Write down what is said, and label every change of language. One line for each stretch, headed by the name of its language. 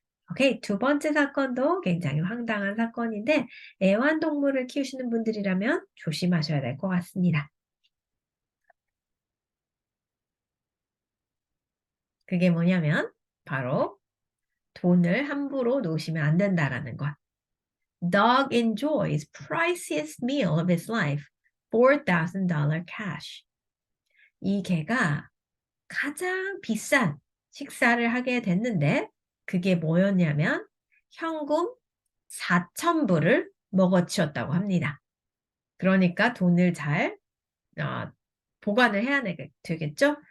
Korean: 오케이, 두 번째 사건도 굉장히 황당한 사건인데 애완동물을 키우시는 분들이라면 조심하셔야 될 것 같습니다. 그게 뭐냐면 바로 돈을 함부로 놓으시면 안 된다라는 것.
English: Dog enjoys priciest meal of his life, $4,000 cash.
Korean: 이 개가 가장 비싼 식사를 하게 됐는데 그게 뭐였냐면 현금 4,000불을 먹어치웠다고 합니다. 그러니까 돈을 잘 보관을 해야 되겠죠?